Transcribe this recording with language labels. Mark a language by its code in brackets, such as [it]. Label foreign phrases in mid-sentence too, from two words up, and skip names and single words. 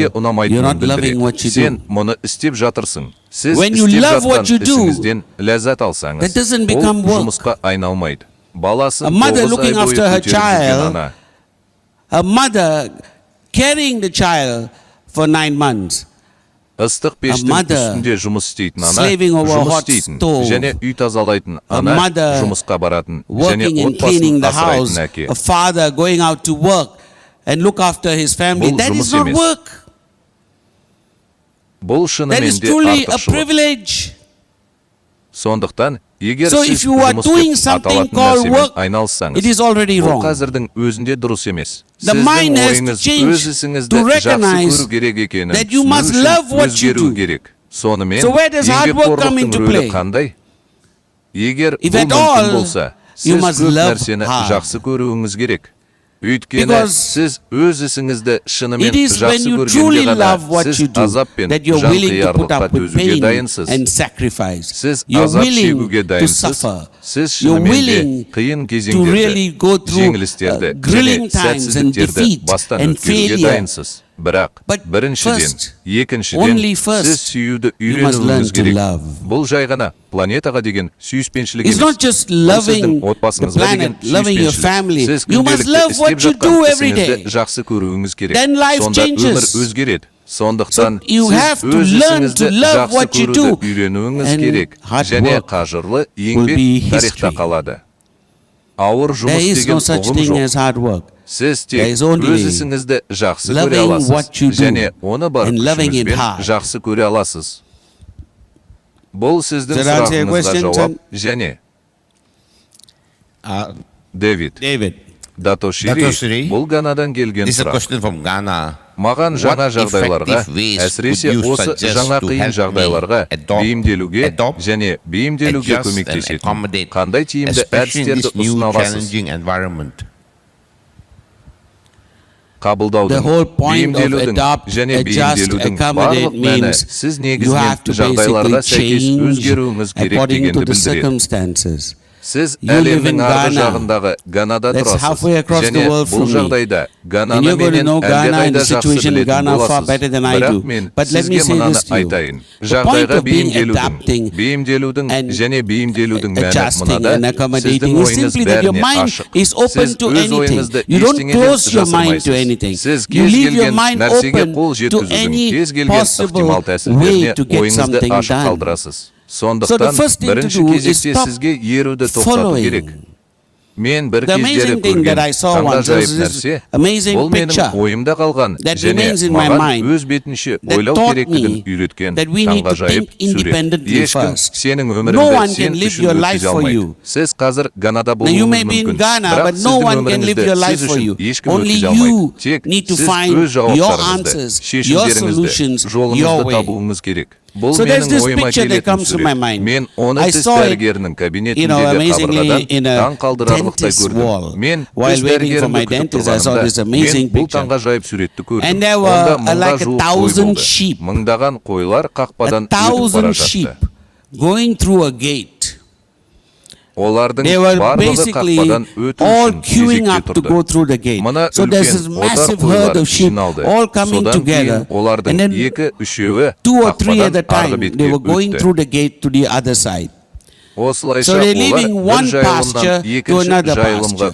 [en] you're [kk] ұнамайтынын [en] not loving what [kk] білдіреді. [en] you [kk] Сен [en] do. [kk] мұны істеп жатырсың. Сіз [en] When you [kk] істеп [en] love [kk] жатқан [en] what you do, [kk] ісіңізден ләззат алсаңыз, [en] that doesn't [kk] ол [en] become work. [kk] жұмысқа айналмайды. Баласын [en] A mother [kk] 9 ай [en] looking [kk] бойы [en] after her [kk] көтеріп жүрген [en] child, [kk] ана, [en] a mother carrying the child for 9 months, [kk] ыстық пештің [en] mother [kk] үстінде жұмыс істейтін ана, [en] slaving over a [kk] жұмыс [en] hot [kk] істейтін [en] stove, [kk] және үй тазалайтын [en] a [kk] ана, [en] mother [kk] жұмысқа баратын және [en] working and [kk] отбасын [en] cleaning the house, [kk] асырайтын әке. [en] a father going out to work and look after his family. [kk] Бұл [en] That is [kk] жұмыс [en] not [kk] емес. [en] work. [kk] Бұл [en] That is [kk] шынымен де [en] truly a [kk] артықшылық. [en] privilege. [kk] Сондықтан, егер [en] So [kk] сіз [en] if you are [kk] жұмыс [en] doing [kk] деп [en] something [kk] аталатын [en] called [kk] нәрсемен [en] work, [kk] айналыссаңыз, [en] it is already [kk] ол [en] wrong. [kk] қазірдің өзінде дұрыс емес. [en] The [kk] Сіздің [en] mind has to [kk] ойыңыз [en] change [kk] өз ісіңізді [en] to [kk] жақсы [en] recognize [kk] көру керек екенін [en] that you [kk] түсіну [en] must [kk] үшін [en] love what you [kk] өзгеру [en] do. [kk] керек. Сонымен, [en] So where does hard work come [kk] еңбекқорлықтың [en] into [kk] рөлі [en] play? [kk] қандай? Егер [en] If [kk] бұл [en] at [kk] мүмкін [en] all, [kk] болса, [en] you [kk] сіз [en] must [kk] көп [en] love [kk] нәрсені [en] hard. [kk] жақсы көруіңіз керек. Өйткені [en] Because [kk] сіз өз ісіңізді шынымен [en] it is when [kk] жақсы [en] you [kk] көргенде [en] truly [kk] ғана [en] love what [kk] сіз [en] you do [kk] азап пен [en] that you're willing to put [kk] жанқиярлыққа [en] up with [kk] төзуге [en] pain [kk] дайынсыз. [en] and sacrifice. [kk] Сіз [en] You're [kk] азап [en] willing [kk] шегуге [en] to [kk] дайынсыз. [en] suffer. [kk] Сіз [en] You're [kk] шынымен [en] willing [kk] де қиын [en] to really [kk] кезеңдерді, [en] go through [kk] жеңілістерді, [en] grilling [kk] және [en] times and [kk] сәтсіздіктерді [en] defeat [kk] бастан [en] and [kk] өткеруге [en] failure [kk] дайынсыз. Бірақ, [en] But [kk] біріншіден, [en] first, [kk] екіншіден, [en] only first, [kk] сіз сүюді [en] you must learn [kk] үйренуіңіз [en] to [kk] керек. [en] love. [kk] Бұл жай ғана планетаға деген сүйіспеншілік [en] It's [kk] емес. [en] not just [kk] Бұл [en] loving [kk] сіздің [en] the [kk] отбасыңызға деген [en] planet, loving your [kk] сүйіспеншілік. [en] family. [kk] Сіз [en] You must [kk] күнделікті [en] love what [kk] істеп [en] you do [kk] жатқан [en] every [kk] ісіңізді [en] day. [kk] жақсы көруіңіз керек. [en] Then life [kk] Сонда өмір [en] changes. [kk] өзгереді. Сондықтан [en] So you have [kk] сіз [en] to [kk] өз [en] learn [kk] ісіңізді [en] to love [kk] жақсы [en] what you [kk] көруді [en] do. [kk] үйренуіңіз [en] And [kk] керек. [en] hard [kk] Және [en] work [kk] қажырлы [en] will be [kk] еңбек тарихта [en] history. [kk] қалады. Ауыр [en] There [kk] жұмыс [en] is [kk] деген [en] no such [kk] ұғым [en] thing [kk] жоқ. [en] as hard work. [kk] Сіз [en] There [kk] тек [en] is only [kk] өз ісіңізді жақсы көре [en] loving [kk] аласыз. [en] what you do [kk] Және оны бар [en] and loving it [kk] күшіңізбен [en] hard. [kk] жақсы көре аласыз. Бұл сіздің [en] Does that answer your [kk] сұрағыңызға [en] question, [kk] жауап. [en] son? [kk] Және Дэвид, [en] David, [kk] Дато Дато Шири, Шири, бұл Ганадан келген [en] This is a [kk] сұрақ. [en] question from Ghana. [kk] Маған жаңа [en] What [kk] жағдайларға, [en] effective ways [kk] әсіресе [en] would you [kk] осы [en] suggest [kk] жаңа [en] to [kk] қиын [en] help me [kk] жағдайларға бейімделуге [en] adopt, [kk] және бейімделуге [en] adjust and [kk] көмектесетін [en] accommodate, [kk] қандай тиімді [en] especially in [kk] әдістерді [en] this new [kk] ұсына аласыз? [en] challenging environment? the [kk] Қабылдаудың, [en] whole point of [kk] бейімделудің [en] adopt, [kk] және [en] adjust, [kk] бейімделудің [en] accommodate [kk] барлық мәні [en] means [kk] сіз [en] you [kk] негізінен [en] have to [kk] жағдайларға [en] basically [kk] сәйкес [en] change [kk] өзгеруіңіз керек [en] according to [kk] дегенді [en] the [kk] білдіреді. [en] circumstances. [kk] Сіз [en] You live [kk] әлемнің [en] in [kk] арғы [en] Ghana. [kk] жағындағы Ганада [en] That's [kk] тұрасыз. [en] halfway across the [kk] Және [en] world [kk] бұл [en] from me. [kk] жағдайда [en] And [kk] Гананы [en] you're going to [kk] менен [en] know Ghana and [kk] әлдеқайда [en] the [kk] жақсы [en] situation in [kk] білетін [en] Ghana far [kk] боласыз. [en] better than I [kk] Бірақ [en] do. [kk] мен [en] But let me [kk] сізге [en] say [kk] мынаны [en] this to you. [kk] айтайын. [en] The point [kk] Жағдайға [en] of being [kk] бейімделудің [en] and [kk] және бейімделудің мәні [en] adjusting [kk] мынада. [en] and accommodating [kk] Сіздің [en] is [kk] ойыңыз [en] simply that your [kk] бәріне [en] mind [kk] ашық. [en] is open [kk] Сіз [en] to [kk] өз [en] anything. [kk] ойыңызды [en] You don't [kk] ештеңеден [en] close your mind to [kk] жасырмайсыз. [en] anything. [kk] Сіз [en] You [kk] кез [en] leave your [kk] келген [en] mind [kk] нәрсеге [en] open [kk] қол [en] to [kk] жеткізудің [en] any [kk] кез келген [en] possible [kk] ықтимал [en] way [kk] тәсілдеріне [en] to get [kk] ойыңызды [en] something [kk] ашық [en] done. [kk] қалдырасыз. [en] So the [kk] Сондықтан [en] first thing to [kk] бірінші [en] do is [kk] кезекте [en] stop [kk] сізге еруді тоқтату [en] following. [kk] керек. Мен бір [en] The [kk] кездері [en] amazing thing that I [kk] көрген [en] saw [kk] таңға [en] once [kk] жайып [en] was this [kk] нәрсе, [en] amazing [kk] бұл менің [en] picture [kk] ойымда қалған [en] that [kk] және [en] remains in my [kk] маған [en] mind [kk] өз бетінше [en] that [kk] ойлау [en] taught [kk] керектігін [en] me [kk] үйреткен [en] that we need [kk] таңға [en] to [kk] жайып [en] think independently [kk] сурет. Ешкім [en] first. [kk] сенің [en] No [kk] өміріңді [en] one [kk] сен [en] can live [kk] үшін [en] your life [kk] өткізе [en] for [kk] алмайды. [en] you. [kk] Сіз қазір Ганада [en] Now you [kk] болуыңыз [en] may be in [kk] мүмкін, [en] Ghana, [kk] бірақ [en] but no [kk] сіздің [en] one can live your [kk] өміріңізді [en] life [kk] сіз [en] for [kk] үшін [en] you. [kk] ешкім [en] Only [kk] өткізе алмайды. [en] you [kk] Тек [en] need to [kk] сіз [en] find [kk] өз [en] your [kk] жауаптарыңызды, [en] answers, your [kk] шешімдеріңізді, [en] solutions, your [kk] жолыңызды [en] way. [kk] табуыңыз керек. Бұл [en] So there's [kk] менің [en] this [kk] ойыма [en] picture that [kk] келетін [en] comes to my [kk] сурет. [en] mind. [kk] Мен оны [en] I [kk] тіс [en] saw it, [kk] дәрігерінің кабинетіндегі [en] amazingly [kk] қабырғадан [en] in a [kk] таң қалдырарлықтай [en] dentist's [kk] көрдім. [en] wall. [kk] Мен [en] While [kk] тіс [en] waiting for my [kk] дәрігерімді күтіп [en] dentist, I saw this [kk] тұрғанымда, [en] amazing [kk] мен бұл [en] picture. [kk] таңға жайып суретті көрдім. [en] And there were [kk] Онда мыңға [en] like [kk] жуық [en] 1,000 [kk] қой болды. [en] sheep. [kk] Мыңдаған қойлар қақпадан өтіп [en] 1,000 [kk] бара [en] sheep [kk] жатты. [en] going through a gate. [kk] Олардың [en] They were [kk] барлығы [en] basically [kk] қақпадан өту [en] all [kk] үшін [en] queuing [kk] кезекте [en] up to [kk] тұрды. [en] go through the gate. [kk] Мына [en] So there's this [kk] үлкен отар [en] massive [kk] қойлар [en] herd of sheep [kk] жиналды. [en] all coming [kk] Содан [en] together. [kk] кейін олардың [en] And then [kk] екі-үшеуі [en] 2 or 3 at [kk] қақпадан [en] a [kk] арғы [en] time, [kk] бетке [en] they were going [kk] өтті. [en] through the gate to the other side. [kk] Осылайша [en] So they're [kk] олар [en] leaving [kk] бір [en] one [kk] жайылымнан [en] pasture to [kk] екінші [en] another [kk] жайылымға